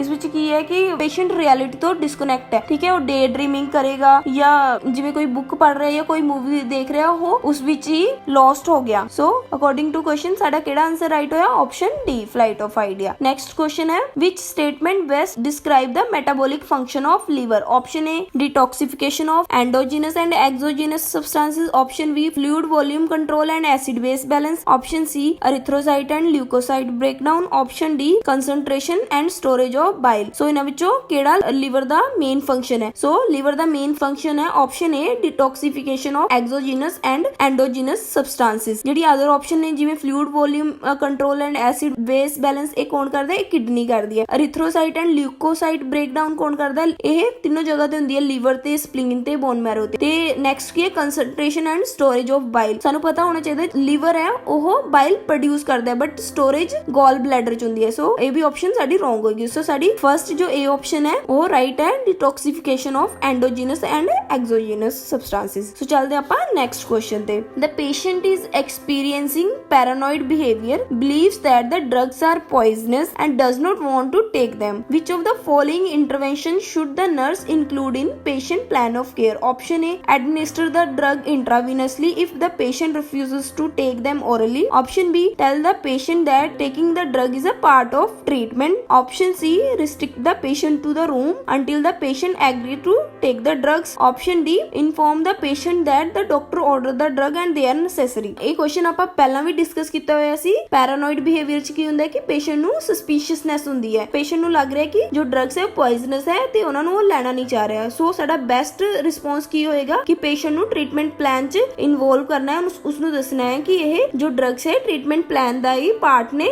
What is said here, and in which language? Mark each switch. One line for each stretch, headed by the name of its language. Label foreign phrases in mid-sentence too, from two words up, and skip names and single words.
Punjabi: ਇਸ ਵਿੱਚ ਕੀ ਹੈ ਕਿ ਪੇਸ਼ੈਂਟ ਰਿਐਲਿਟੀ ਤੋਂ ਡਿਸਕਨੈਕਟ ਹੈ, ਠੀਕ ਹੈ। ਉਹ
English: day dreaming
Punjabi: ਕਰੇਗਾ ਜਾਂ ਜਿਵੇਂ ਕੋਈ ਬੁੱਕ ਪੜ੍ਹ ਰਿਹਾ ਜਾਂ ਕੋਈ ਮੂਵੀ ਦੇਖ ਰਿਹਾ, ਉਹ ਉਸ ਵਿੱਚ ਹੀ ਲੌਸਟ ਹੋ ਗਿਆ। ਸੋ
English: according to question
Punjabi: ਸਾਡਾ ਕਿਹੜਾ
English: answer right
Punjabi: ਹੋਇਆ?
English: option D flight of idea. next question ਹੈ which statement best describe the metabolic function of liver? option A detoxification of endogenous and exogenous substances, option B fluid volume control and acid base balance, option C erythrocyte and leukocyte breakdown, option D concentration and storage of bile।
Punjabi: ਸੋ ਇਹਨਾਂ ਵਿੱਚੋਂ ਕਿਹੜਾ ਲੀਵਰ ਦਾ
English: main function
Punjabi: ਹੈ?
English: so liver ਦਾ main function ਹੈ option A detoxification of exogenous and endogenous substances। ਜਿਹੜੀ other option
Punjabi: ਨੇ ਜਿਵੇਂ
English: fluid volume control and acid base balance,
Punjabi: ਇਹ ਕੌਣ ਕਰਦਾ ਹੈ? ਇਹ ਕਿਡਨੀ ਕਰਦੀ ਹੈ।
English: erythrocyte and leukocyte breakdown
Punjabi: ਕੌਣ ਕਰਦਾ ਹੈ? ਇਹ ਤਿੰਨੋਂ ਜਗ੍ਹਾ ਤੇ ਹੁੰਦੀ ਹੈ, ਲੀਵਰ ਤੇ, ਸਪਲੀਨ ਤੇ,
English: bone marrow
Punjabi: ਤੇ।
English: ਤੇ ਨੈਕਸਟ
Punjabi: ਕੀ ਹੈ?
English: concentration and storage of bile.
Punjabi: ਸਾਨੂੰ ਪਤਾ ਹੋਣਾ ਚਾਹੀਦਾ ਲੀਵਰ ਹੈ ਉਹ
English: bile produce
Punjabi: ਕਰਦਾ ਹੈ,
English: but storage gall bladder
Punjabi: ਚ ਹੁੰਦੀ ਹੈ। ਸੋ ਇਹ ਵੀ ਆਪਸ਼ਨ ਸਾਡੀ ਰੋਂਗ ਹੋਏਗੀ। ਸੋ ਸਾਡੀ ਫਰਸਟ ਜੋ ਏ ਆਪਸ਼ਨ ਹੈ ਉਹ ਰਾਈਟ ਹੈ,
English: detoxification of endogenous and exogenous substances.
Punjabi: ਸੋ ਚੱਲਦੇ ਆਪਾਂ
English: next question
Punjabi: ਤੇ।
English: the patient is experiencing paranoid behaviour, believes that the drugs are poisonous and does not want to take them. Which of the following intervention should the nurse include in patient plan of care? Option A administer the drug intravenously if the patient refuses to take them orally. Option B tell the patient that taking the drug is a part of treatment. Option C restrict the patient to the room until the patient agree to take the drugs. Option D inform the patient that the doctor ordered the drug and they are necessary।
Punjabi: ਇਹ ਕੁਐਸਚਨ ਆਪਾਂ ਪਹਿਲਾਂ ਵੀ ਡਿਸਕਸ ਕੀਤਾ ਹੋਇਆ ਸੀ।
English: paranoid behaviour
Punjabi: ਚ ਕੀ ਹੁੰਦਾ ਹੈ ਕਿ ਪੇਸ਼ੈਂਟ ਨੂੰ ਸਸਪੀਸ਼ੀਅਸਨੈਸ ਹੁੰਦੀ ਹੈ, ਪੇਸ਼ੈਂਟ ਨੂੰ ਲੱਗ ਰਿਹਾ ਕਿ ਜੋ ਡਰੱਗਸ ਹੈ ਪੋਇਜ਼ਨਸ ਹੈ ਤੇ ਉਹਨਾਂ ਨੂੰ ਉਹ ਲੈਣਾ ਨਹੀਂ ਚਾਹ ਰਿਹਾ। ਸੋ ਸਾਡਾ
English: best response
Punjabi: ਕੀ ਹੋਏਗਾ ਕਿ ਪੇਸ਼ੈਂਟ ਨੂੰ
English: treatment plan
Punjabi: ਚ ਇਨਵੋਲਵ ਕਰਨਾ ਹੈ, ਉਸ ਨੂੰ ਦੱਸਣਾ ਹੈ ਕਿ ਇਹ ਜੋ ਡਰੱਗਸ ਹੈ
English: treatment plan
Punjabi: ਦਾ ਹੀ ਪਾਰਟ ਨੇ।